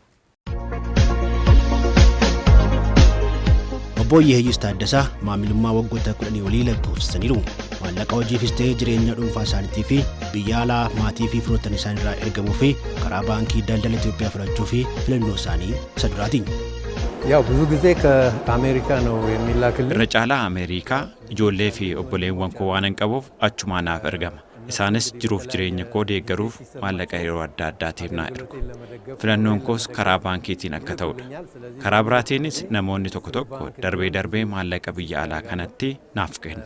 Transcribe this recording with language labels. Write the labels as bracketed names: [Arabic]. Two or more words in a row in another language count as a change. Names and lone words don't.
[Oromo] Obbo Yeeyyis Taaddasaa maamilummaa waggoota 10 olii lakkoofsisaniiru. Maallaqa hojiifis ta'ee jireenya dhuunfaa isaaniitii fi biyya alaa maatii fi firoottan isaaniirraa ergamuu fi karaa Baankii Daldala Itoophiyaa fudhachuu fi filannoo isaanii isa duraati. [Amharic] ያው ብዙ ጊዜ ከአሜሪካ ነው የሚላክልን [Oromo] irra caalaa Ameerikaa ijoollee fi obboleewwan koo waan qabuuf achumaan naaf ergama. Isaanis jiruuf jireenya koo deeggaruuf maallaqa yeroo adda addaatiif naa ergu. Filannoon koos karaa baankiitiin akka ta'udha. Karaa biraatiinis namoonni tokko darbee maallaqa biyya alaa kanatti naaf kennu.